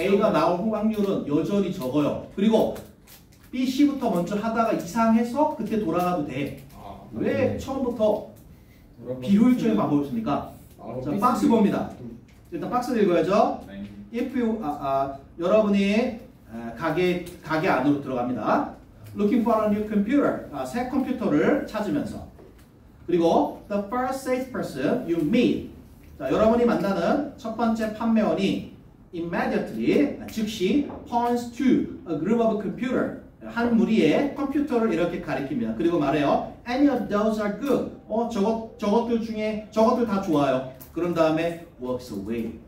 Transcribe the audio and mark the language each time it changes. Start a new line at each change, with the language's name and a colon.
Korean: A가 나올 확률은 여전히 적어요. 그리고 B, C부터 먼저 하다가 이상해서 그때 돌아가도 돼. 왜 처음부터 비효율적인 방법이었습니까? 자, 박스 봅니다. 일단 박스 읽어야죠.
English: If you,
Korean: 여러분이 가게 안으로 들어갑니다.
English: Looking for a new computer.
Korean: 새 컴퓨터를 찾으면서.
English: 그리고 the first salesperson you meet.
Korean: 자, 여러분이 만나는 첫 번째 판매원이 immediately, 즉시
English: points to a group of computer.
Korean: 한 무리의 컴퓨터를 이렇게 가리킵니다. 그리고 말해요.
English: Any of those are good.
Korean: 저것들 중에 저것들 다 좋아요. 그런 다음에
English: walks away.